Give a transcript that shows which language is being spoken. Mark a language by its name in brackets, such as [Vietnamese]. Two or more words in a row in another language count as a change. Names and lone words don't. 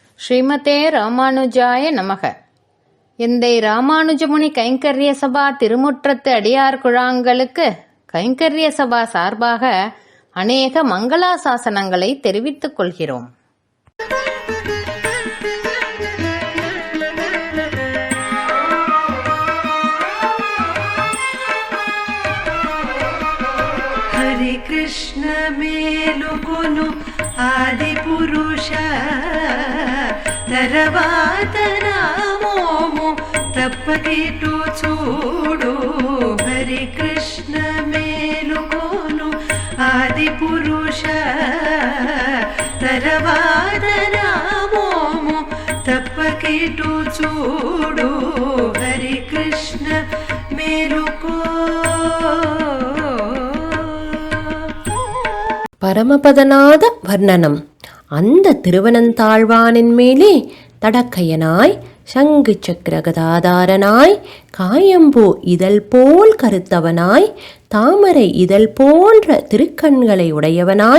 [Sanskrit] श्रीमते रामानुजाय नमः. [Tamil] எந்தை ராமானுஜமுனி கைங்கரிய சபா திருமுற்றத்து அடியார் குழாங்களுக்கு கைங்கரிய சபா சார்பாக அநேக மங்களாசாசனங்களை தெரிவித்துக் கொள்கிறோம். [Telugu] హరే కృష్ణ మేలుకొను ఆది పురుష తర్వాత నామోము తప్పకిటు చూడు. హరే కృష్ణ మేలుకొను ఆది పురుష తర్వాత నామోము తప్పకిటు చూడు. హరే కృష్ణ మేలుకో. [Tamil] பரமபதநாத வர்ணனம். அந்த திருவனந்தாழ்வானின் மேலே தடக்கையனாய் சங்கு சக்கர கதாதாரனாய் காயம்பூ இதழ் போல் கருத்தவனாய் தாமரை இதழ் போன்ற திருக்கண்களை உடையவனாய்